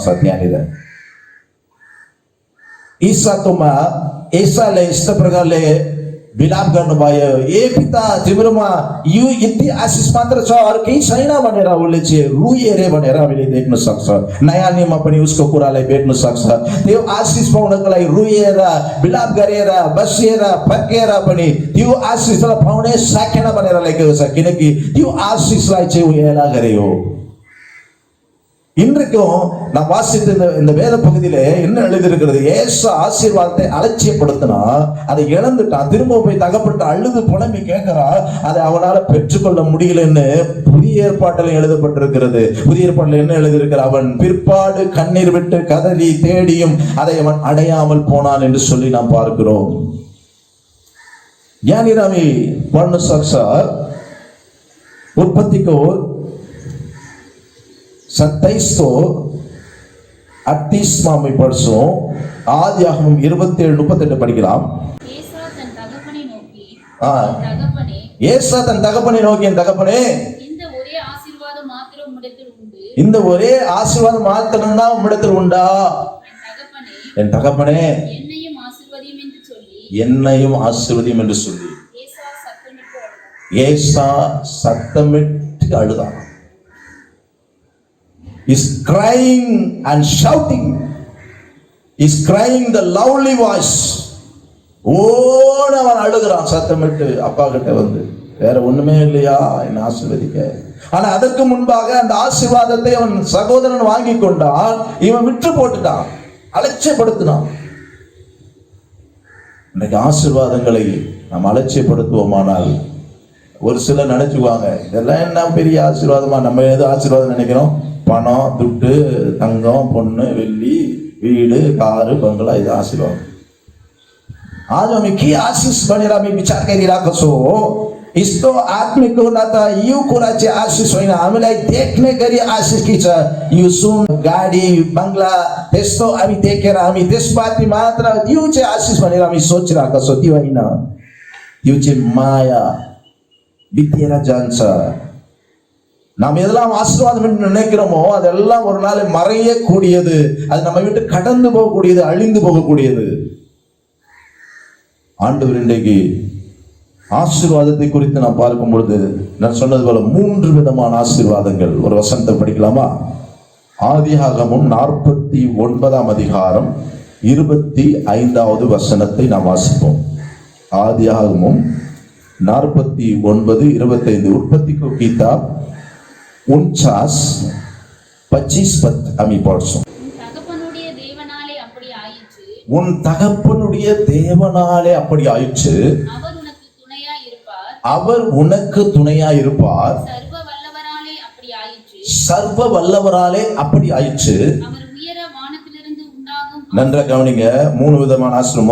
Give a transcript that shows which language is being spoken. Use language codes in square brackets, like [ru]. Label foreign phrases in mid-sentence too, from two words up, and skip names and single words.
[ne] त्यहाँनिर इसाकोमा एसाले यस्तो प्रकारले विलाप गर्नुभयो, ए पिता तिम्रोमा यो यति आशिष मात्र छ, अरू केही छैन भनेर उसले चाहिँ रुए रे भनेर हामीले देख्न सक्छ। नयाँ नियममा पनि उसको कुरालाई भेट्न सक्छ। त्यो आशिष पाउनको लागि रुएर विलाप गरेर बसेर फर्केर पनि त्यो आशिषलाई पाउनै सकेन भनेर लेखेको छ, किनकि त्यो आशिषलाई चाहिँ ऊ हेला गर्यो। [ta] இன்றைக்கும் நான் வாசித்த இந்த வேத பகுதியில என்ன எழுதியிருக்கிறது? ஏசா ஆசீர்வாதத்தை அலட்சியப்படுத்தினா, அதை இழந்துட்டான், திரும்ப போய் தகப்பட்டு அழுது புலம்பி கேட்கிறா, அதை அவனால பெற்றுக்கொள்ள முடியலன்னு புதிய ஏற்பாட்டில் எழுதப்பட்டிருக்கிறது. புதிய ஏற்பாட்டில் என்ன எழுதியிருக்கிற? அவன் பிற்பாடு கண்ணீர் விட்டு கதறி தேடியும் அதை அவன் அடையாமல் போனான் என்று சொல்லி நாம் பார்க்கிறோம். [ne] यहाँनिर हामी पढ्न सक्छ उत्पत्तिको 27को 38 हामी पढ्छौँ। [ta] ஆதியாகமம் 27:38 படிக்கலாம். ஏசா தன் தகப்பனை நோக்கி, ஏசா தன் தகப்பனை நோக்கி, என் தகப்பனே, இந்த ஒரே ஆசீர்வாதம் மாத்திரம் உம்மிடத்தில் உண்டு, இந்த ஒரே ஆசீர்வாதம் மாத்திரம் தான் உம்மிடத்தில் உண்டா? என் தகப்பனே, என்னையும் ஆசீர்வதியும் என்று சொல்லி, என்னையும் ஆசீர்வதியும் என்று சொல்லி ஏசா சத்தமிட்டு அழுதான். [en] Is crying and shouting, is crying the loudly voice. [ta] அவன் அழுகிறான் சத்தமிட்டு அப்பா கிட்ட வந்து. வேற ஒண்ணுமே இல்லையா என்ன ஆசீர்வதிக்க? ஆனா அதற்கு முன்பாக அந்த ஆசீர்வாதத்தை அவன் சகோதரன் வாங்கி கொண்டான், இவன் விற்று போட்டுட்டான், அலட்சியப்படுத்தினான். இன்னைக்கு ஆசீர்வாதங்களை நாம் அலட்சியப்படுத்துவோமானால் ஒரு சிலர் நினைச்சுக்குவாங்க, இதெல்லாம் என்ன பெரிய ஆசீர்வாதமா? நம்ம எது ஆசீர்வாதம் நினைக்கிறோம்? பணம், துட்டு, தங்கம், பொண்ணு, வெள்ளி, வீடு, காரு, बंगला, இது आशीर्वाद. [ne] आज हामी के आशिष भनेर हामी विचार गरिरहेको छौँ। यस्तो आत्मिक न त यो कुरा चाहिँ आशिष होइन, हामीलाई देख्ने गरी आशिष के छ? यो सुन, गाडी, बंगला, त्यस्तो हामी देखेर हामी त्यसमाथि मात्र यो चाहिँ आशिष भनेर हामी सोचिरहेको छौँ। त्यो होइन, यो चाहिँ माया बितेर जान्छ। [ta] நாம் எதெல்லாம் ஆசீர்வாதம் என்று நினைக்கிறோமோ அதெல்லாம் ஒரு நாள் மறையக்கூடியது, அது நம்ம விட்டு கடந்து போகக்கூடியது, அழிந்து போகக்கூடியது. ஆண்டவர் இன்றைக்கு ஆசீர்வாதத்தை குறித்து நாம் பார்க்கும் பொழுது நான் சொன்னது போல 3 விதமான ஆசீர்வாதங்கள். ஒரு வசனத்தை படிக்கலாமா? ஆதியாகமம் 49ஆம் அதிகாரம் 25வது வசனத்தை நாம் வாசிப்போம். [ne] ஆதியாகமம் 49:25 उत्पत्ति को किताब 49:25 हामी पढ्छौँ। [ta] உன் தகப்பனுடைய தேவனாலே அப்படி ஆயிற்று, அவர் உனக்கு துணையா இருப்பார், சர்வ வல்லவராலே அப்படி ஆயிற்று. நன்றாக கவனிங்க, 3 விதமான ஆசீர்வாதம்.